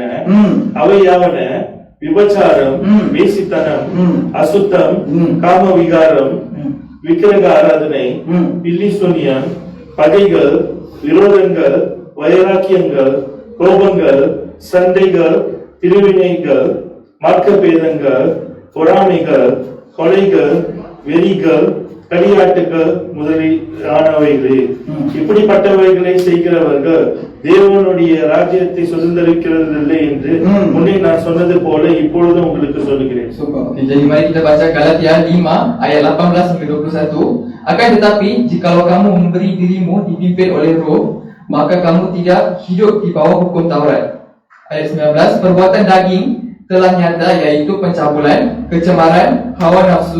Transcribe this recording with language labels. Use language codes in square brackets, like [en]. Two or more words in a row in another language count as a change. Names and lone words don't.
[ta] அவையாவன விபச்சாரம், வேசித்தனம், அசுத்தம், காம விகாரம், விக்கிரக ஆராதனை, பில்லிசூனியம், பகைகள், விரோதங்கள், வைராக்கியங்கள், கோபங்கள், சண்டைகள், திருவினைகள், மார்க்கப்பேதங்கள், பொறாமைகள், கொலைகள், வெறிகள், களியாட்டுகள் முதலானவைகளே. இப்படிப்பட்டவைகளை செய்கிறவர்கள் தேவனுடைய ராஜ்யத்தை சுதந்திரிக்கிறதில்லை என்று முன்னே நான் சொன்னது போல இப்பொழுது உங்களுக்கு சொல்லுகிறேன். [id] Okay, jadi mari kita baca Galatia 5 ayat 18 sampai 21. Akan tetapi jikalau kamu memberi dirimu dipimpin oleh Roh, maka kamu tidak hidup di bawah hukum Taurat. Ayat 19, perbuatan daging telah nyata yaitu pencabulan, kecemaran, hawa nafsu.